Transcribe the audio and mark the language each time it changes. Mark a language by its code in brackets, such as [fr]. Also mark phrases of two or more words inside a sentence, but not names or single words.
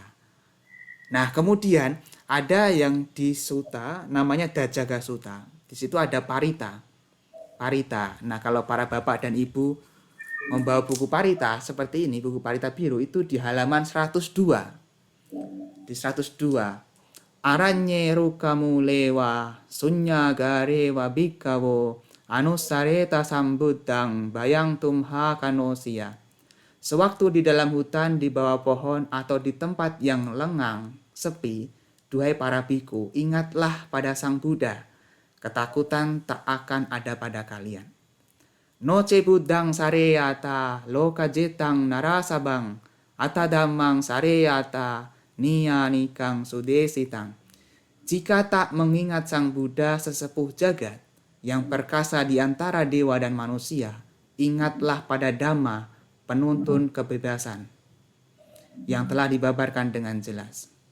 [id] Nah, kemudian ada yang di Sutta namanya Dajaga Sutta. Di situ ada Parita. Parita. Nah, kalau para bapak dan ibu membawa buku Parita seperti ini, buku Parita biru itu di halaman 102. di 102. [pi] Aranye rukamu lewa sunya garewa bikawo anusareta sambuddang bayang tumha kanosia. [id] Sewaktu di dalam hutan, di bawah pohon, atau di tempat yang lengang, sepi, duhai para biku, ingatlah pada Sang Buddha. Ketakutan tak akan ada pada kalian. [pi] Noce buddhang sareyata loka jetang narasabang atadamang sareyata niya nikang sudesitang. [id] Jika tak mengingat Sang Buddha sesepuh jagat yang perkasa di antara dewa dan manusia, ingatlah pada Dhamma, penuntun kebebasan, yang telah dibabarkan dengan jelas.